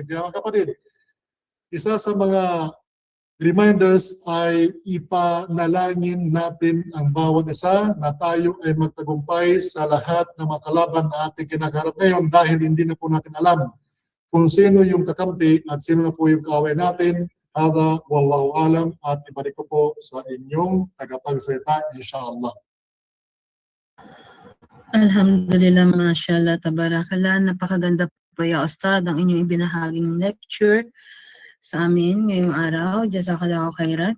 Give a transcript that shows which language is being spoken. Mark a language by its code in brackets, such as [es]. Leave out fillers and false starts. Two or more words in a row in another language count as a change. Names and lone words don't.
[tl] Kaya mga kapatid, isa sa mga reminders ay ipanalangin natin ang bawat isa na tayo ay magtagumpay sa lahat ng mga kalaban na ating kinakaharap ngayon dahil hindi na po natin alam kung sino yung kakampi at sino na po yung kaaway natin. [ar] هذا والله أعلم, [tl] at ibalik ko po sa inyong tagapagsalita inshallah. [ar] الحمد لله ما شاء الله تبارك الله. [tl] Napakaganda po [ar] يا أستاذ [tl] ang inyong ibinahaging lecture sa amin ngayong araw. [ar] جزاك الله خيرا.